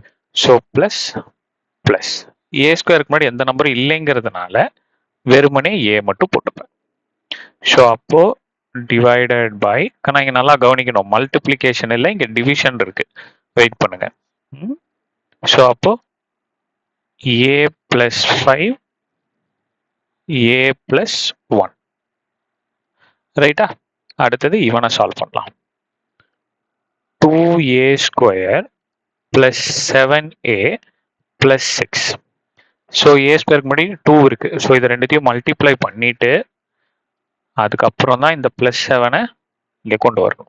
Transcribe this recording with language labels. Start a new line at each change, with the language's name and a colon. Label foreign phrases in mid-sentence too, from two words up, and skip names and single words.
English: so plus plus a
Tamil: ஸ்கொயருக்கு முன்னாடி எந்த நம்பரும் இல்லைங்கிறதுனால வெறுமனே ஏ மட்டும் போட்டுப்பேன். ஸோ அப்போ
English: divided by,
Tamil: ஆனால் இங்கே நல்லா கவனிக்கணும், மல்டிப்ளிகேஷன் இல்லை, இங்கே டிவிஷன் இருக்கு. வெயிட் பண்ணுங்க. ஸோ அப்போ
English: a plus 5 a plus 1,
Tamil: ரைட்டா? அடுத்தது இவனை சால்வ் பண்ணலாம். 2a
English: square plus
Tamil: 7a பிளஸ் 6. ஸோ ஏ ஸ்கொயருக்கு முன்னாடி 2 இருக்கு. ஸோ இதை ரெண்டுத்தையும் மல்டிப்ளை பண்ணிட்டு அதுக்கப்புறம் தான் இந்த பிளஸ் 7 இங்கே கொண்டு வரணும்.